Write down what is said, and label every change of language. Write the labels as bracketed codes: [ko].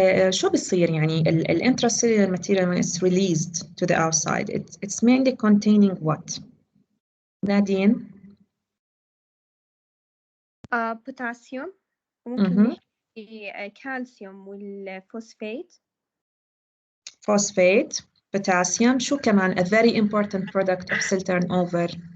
[ar] شو بصير يعني [en] intracellular material when it's released to the outside it's mainly containing what? نادين [ar] بوتاسيوم، وممكن نحكي كالسيوم والفوسفات. [en] Phosphate, potassium. [ar] شو كمان [en] a very important product of cell turnover?